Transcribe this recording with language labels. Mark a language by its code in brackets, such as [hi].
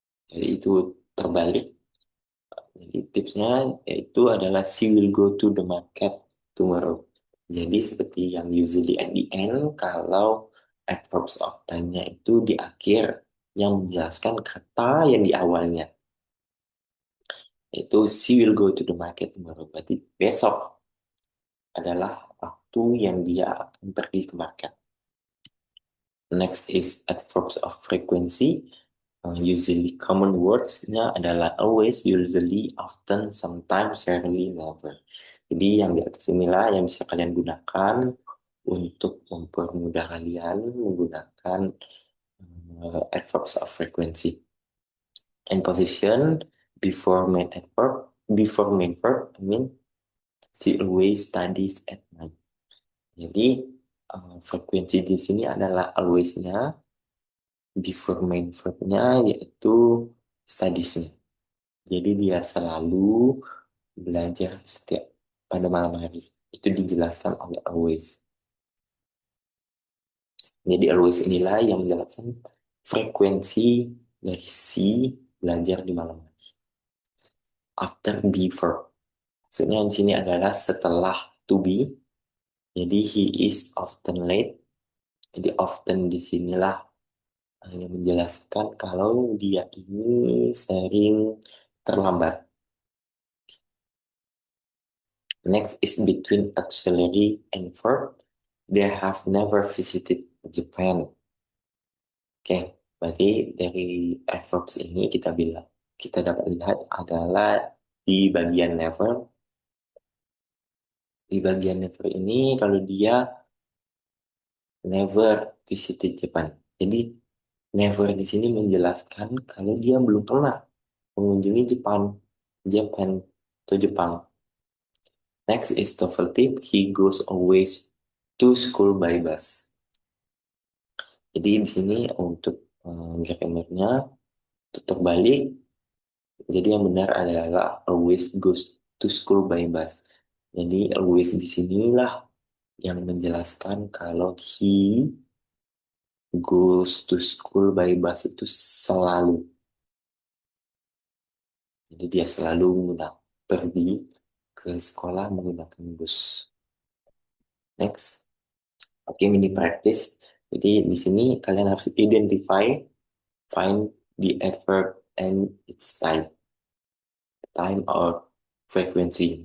[id] Jadi itu terbalik. Jadi tipsnya yaitu adalah [en] she will go to the market tomorrow. [id] Jadi seperti yang [en] usually at the end, [id] kalau adverbs of time-nya itu di akhir yang menjelaskan kata yang di awalnya. [en] Itu she will go to the market tomorrow. [id] Berarti besok adalah waktu yang dia akan pergi ke market. [en] Next is adverbs of frequency. Usually common words-nya adalah always, usually, often, sometimes, rarely, never. [id] Jadi yang di atas inilah yang bisa kalian gunakan untuk mempermudah kalian menggunakan adverbs of frequency. [en] And position before main verb, I mean, she always studies at night. [id] Jadi frekuensi di sini adalah always-nya, [en] before main verb- [id] nya yaitu studies-nya. Jadi dia selalu belajar setiap pada malam hari. Itu dijelaskan oleh always. Jadi always inilah yang menjelaskan frekuensi dari si belajar di malam hari. [en] After before. [id] Maksudnya di sini adalah setelah to be. Jadi [en] he is often late. [id] Jadi often di sinilah yang menjelaskan kalau dia ini sering terlambat. [en] Next is between auxiliary and verb. They have never visited Japan. [id] Oke, berarti dari adverbs ini kita dapat lihat adalah di bagian never. Di bagian never ini kalau dia never visited Japan. Jadi never di sini menjelaskan kalau dia belum pernah mengunjungi Japan atau Jepang. [en] Next is TOEFL tip. He goes always to school by bus. [id] Jadi di sini untuk grammarnya tutup balik. Jadi yang benar adalah [en] always goes to school by bus. [id] Jadi always di sinilah yang menjelaskan kalau [en] he goes to school by bus [id] itu selalu. Jadi dia selalu pergi ke sekolah menggunakan bus. [en] Next. Oke, mini practice. [id] Jadi di sini kalian harus [en] find the adverb and its time or frequency.